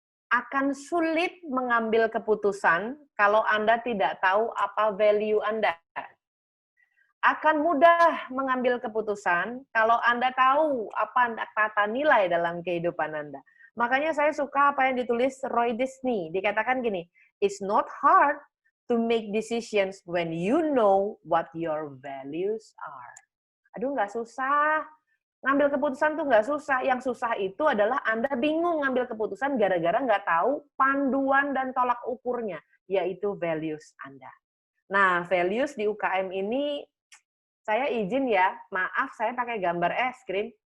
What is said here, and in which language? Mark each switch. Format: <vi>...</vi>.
<id>Akan sulit mengambil keputusan kalau Anda tidak tahu apa value Anda. Akan mudah mengambil keputusan kalau Anda tahu apa kata nilai dalam kehidupan Anda. Makanya saya suka apa yang ditulis Roy Disney. Dikatakan gini,</id> <en>it's not hard to make decisions when you know what your values are.</en> <id>Aduh, nggak susah. Ngambil keputusan tuh nggak susah. Yang susah itu adalah Anda bingung ngambil keputusan gara-gara nggak tahu panduan dan tolak ukurnya, yaitu values Anda. Nah, values di UKM ini, saya izin ya, maaf saya pakai gambar es krim.</id>